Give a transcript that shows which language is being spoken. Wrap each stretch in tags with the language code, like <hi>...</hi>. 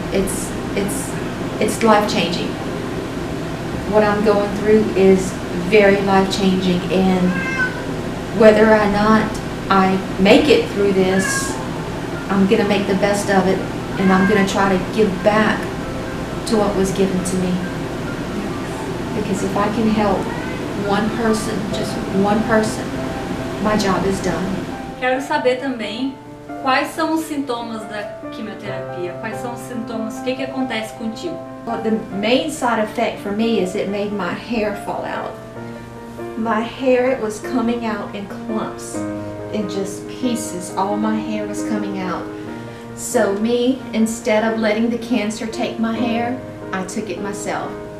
<en>It's life-changing. What I'm going through is very life-changing, and whether or not I make it through this, I'm going to make the best of it, and I'm going to try to give back to what was given to me. Because if I can help one person, just one person, my job is done.</en> <pt>Quero saber também quais são os sintomas da quimioterapia, quais são os sintomas, o que acontece contigo?</pt> <en>Well, the main side effect for me is it made my hair fall out. My hair, it was coming out in clumps, in just pieces. All my hair was coming out. So me, instead of letting the cancer take my hair, I took it myself.</en>